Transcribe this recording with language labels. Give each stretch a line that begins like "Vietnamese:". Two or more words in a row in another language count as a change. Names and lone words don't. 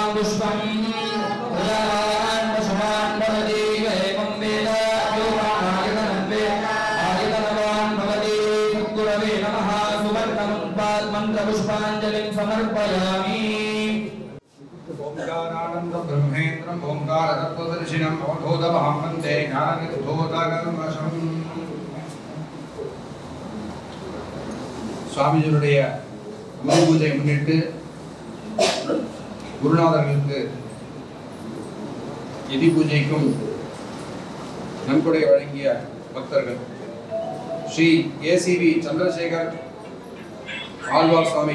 Sanskrit: पुष्पं प्रजावान् पशुमान् भवति एवं वेद योगानायतनं वेद आयतनवान् भवति सद्गुरवे नमः सुवर्णमुत्पात् मन्त्रपुष्पाञ्जलिं समर्पयामि ओंकारानंदं ब्रह्मेन्द्रं ओंकारतत्त्वदर्शिनम् अवधूतमहं वन्दे ज्ञाननिर्धूतकल्मषम्.
Tamil: சுவாமிஜியுடைய குரு பூஜை முன்னிட்டு குருநாதர்களுக்கு நிதி பூஜைக்கும் நன்கொடை வழங்கிய பக்தர்கள் ஸ்ரீ ஏசிவி சந்திரசேகர் ஆழ்வார் சுவாமி